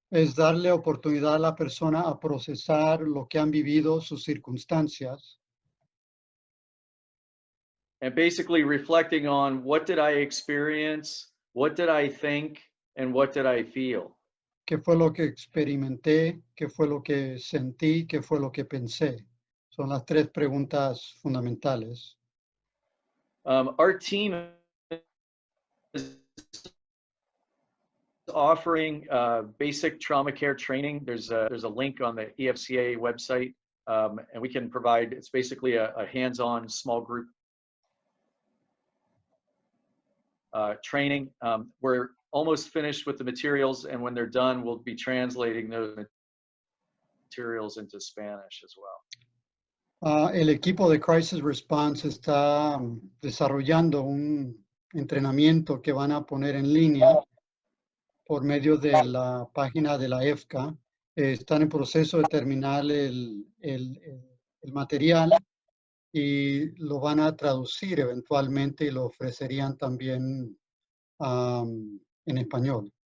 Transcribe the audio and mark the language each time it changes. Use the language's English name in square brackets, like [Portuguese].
[Spanish] Es darle oportunidad a la persona a procesar lo que han vivido, sus circunstancias, [English] and basically reflecting on what did I experience, what did I think, and what did I feel. [Spanish] qué fue lo que experimenté, qué fue lo que sentí, qué fue lo que pensé. Son las tres preguntas fundamentales. [English] Our team is offering basic trauma care training. There's a link on the EFCA website, and we can provide, it's basically a hands-on small group training. We're almost finished with the materials, and when they're done, we'll be translating those materials into Spanish as well. [Spanish] El equipo de Crisis Response está desarrollando un entrenamiento que van a poner en línea por medio de la página de la EFCA. Están en proceso de terminar el material y lo van a traducir eventualmente y lo ofrecerían también en español.